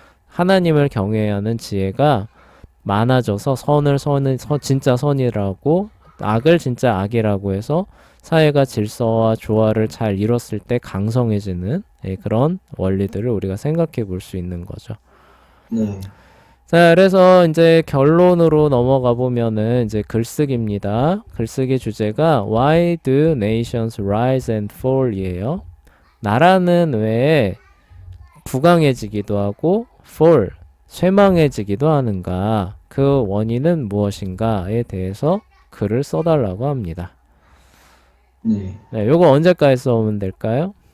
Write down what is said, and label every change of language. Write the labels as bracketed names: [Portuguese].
[Korean] 하나님을 경외하는 지혜가 많아져서 진짜 선이라고 악을 진짜 악이라고 해서 사회가 질서와 조화를 잘 이뤘을 때 강성해지는 그런 원리들을 우리가 생각해 볼 수 있는 거죠. 네. 자, 그래서 이제 결론으로 넘어가 보면은 이제 글쓰기입니다. 글쓰기 주제가 [English] Why do nations rise and fall? [Korean] 이에요. 나라는 왜 부강해지기도 하고 fall, 쇠망해지기도 하는가? 그 원인은 무엇인가에 대해서 글을 써달라고 합니다. 네. 네, 요거 언제까지 써오면 될까요?